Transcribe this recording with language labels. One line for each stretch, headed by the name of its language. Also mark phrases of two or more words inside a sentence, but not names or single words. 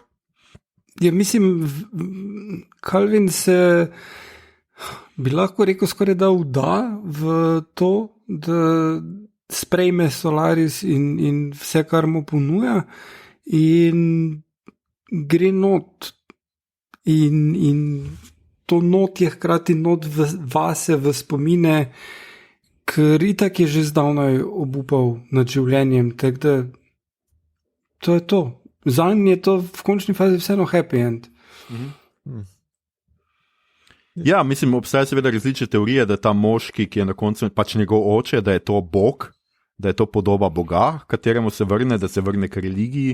Slovenian: Ja, mislim, Calvin se bi lahko rekel skoraj da vda v to, da sprejme Solaris in vse, kar mu ponuja, in gre not. In to not je hkrati not vase, v spomine, ker itak je že zdavnaj obupal nad življenjem, tako da to je to. Zanj je to v končni fazi vseeno
English: happy end.
Slovenian: Ja, mislim, obstaja seveda različne teorije, da ta moški, ki je na koncu pač njegov oče, da je to Bog, da je to podoba Boga, kateremu se vrne, da se vrne k religiji.